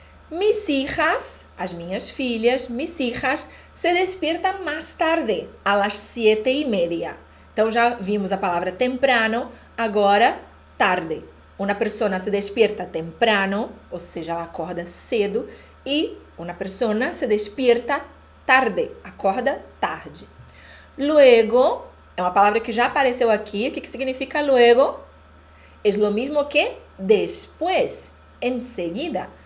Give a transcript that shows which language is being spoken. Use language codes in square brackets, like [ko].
[es] Mis hijas, [pt] as minhas filhas, [es] mis hijas, se despiertan más tarde, a las 7:30. [pt] Então já vimos a palavra temprano, agora tarde. Uma pessoa [es] se despierta temprano, [pt] ou seja, ela acorda cedo, e uma pessoa [es] se despierta tarde, [pt] acorda tarde. Luego, é uma palavra que já apareceu aqui. O que significa luego? [es] Es lo mismo que después, enseguida.